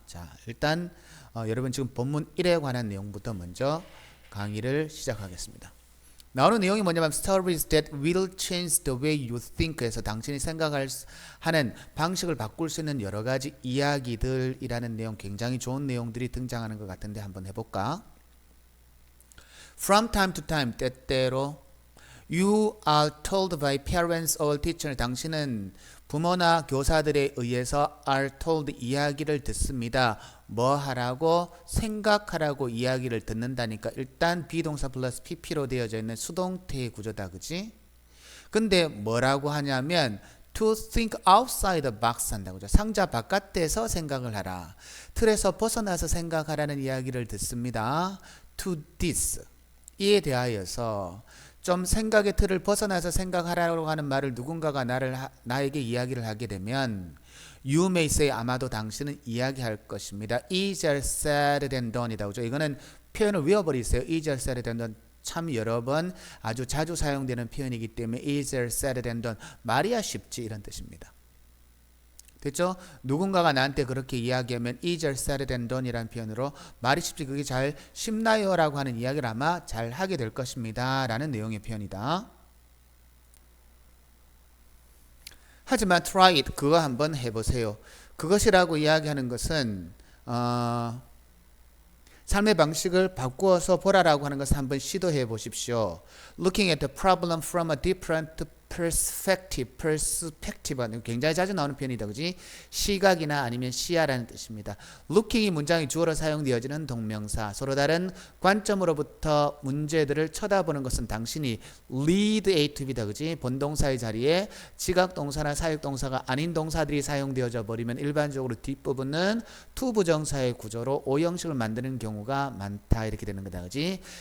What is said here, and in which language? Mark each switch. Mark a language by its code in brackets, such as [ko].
[ko] 자, 일단 여러분 지금 본문 1에 관한 내용부터 먼저 강의를 시작하겠습니다. 나오는 내용이 뭐냐면 [en] stories that will change the way you think [ko] 에서 당신이 생각하는 방식을 바꿀 수 있는 여러 가지 이야기들이라는 내용, 굉장히 좋은 내용들이 등장하는 것 같은데 한번 해볼까? [en] From time to time, [ko] 때때로 [en] You are told by parents or teachers. [ko] 당신은 부모나 교사들에 의해서 [en] are told [ko] 이야기를 듣습니다. 뭐 하라고? 생각하라고 이야기를 듣는다니까 일단 비동사 플러스 pp로 되어져 있는 수동태의 구조다. 그지? 근데 뭐라고 하냐면 [en] to think outside the box [ko] 한다고. 상자 바깥에서 생각을 하라. 틀에서 벗어나서 생각하라는 이야기를 듣습니다. [en] to this. [ko] 이에 대하여서 좀 생각의 틀을 벗어나서 생각하라고 하는 말을 누군가가 나에게 이야기를 하게 되면 [en] You may say, [ko] 아마도 당신은 이야기할 것입니다. [en] Easier said than done [ko] 이다. 그죠? 이거는 표현을 외워버리세요. [en] Easier said than done. [ko] 참 여러 번 아주 자주 사용되는 표현이기 때문에 [en] easier said than done. [ko] 말이야 쉽지 이런 뜻입니다. 됐죠? 누군가가 나한테 그렇게 이야기하면 [en] easier said than done [ko] 이라는 표현으로 말이 쉽지 그게 잘 쉽나요? 라고 하는 이야기를 아마 잘 하게 될 것입니다. 라는 내용의 표현이다. 하지만 [en] try it. [ko] 그거 한번 해보세요. 그것이라고 이야기하는 것은 삶의 방식을 바꾸어서 보라라고 하는 것을 한번 시도해 보십시오. [en] Looking at the problem from a different perspective. [ko] 굉장히 자주 나오는 표현이다. 그지? 시각이나 아니면 시야라는 뜻입니다. Looking이 문장이 주어로 사용되어지는 동명사. 서로 다른 관점으로부터 문제들을 쳐다보는 것은 당신이 lead A to B다. 그지? 본동사의 자리에 지각동사나 사역동사가 아닌 동사들이 사용되어져 버리면 일반적으로 뒷부분은 to 부정사의 구조로 오형식을 만드는 경우가 많다. 이렇게 되는 거다. 그지?